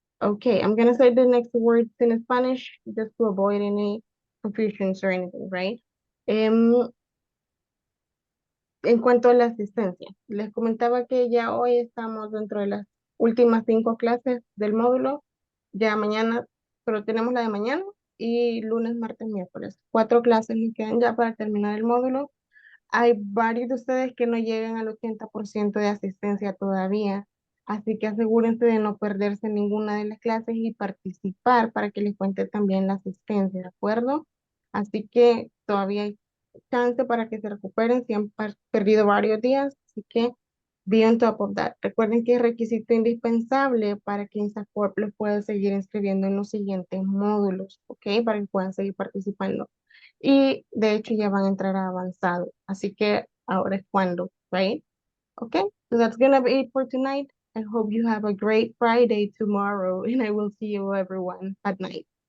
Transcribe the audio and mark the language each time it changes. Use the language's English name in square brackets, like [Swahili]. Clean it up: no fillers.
[English] Okay, I'm gonna say the next words in Spanish just to avoid any confusions or anything, right? [Spanish] En cuanto a la asistencia, les comentaba que ya hoy estamos dentro de las últimas 5 clases del módulo, ya mañana, pero tenemos la de mañana y lunes, martes, miércoles. 4 clases nos quedan ya para terminar el módulo. Hay varios de ustedes que no llegan al 80% de asistencia todavía, así que asegúrense de no perderse ninguna de las clases y participar para que les cuente también la asistencia, ¿de acuerdo? Así que todavía hay chance para que se recuperen si han perdido varios días, así que [English] be on top of that. [Spanish] Recuerden que es requisito indispensable para que INSAFORP los pueda seguir inscribiendo en los siguientes módulos, ¿ok? Para que puedan seguir participando. Y de hecho ya van a entrar a avanzado, así que ahora es cuando, right? [English] Okay, so that's gonna be it for tonight. I hope you have a great Friday tomorrow, and I will see you everyone at night.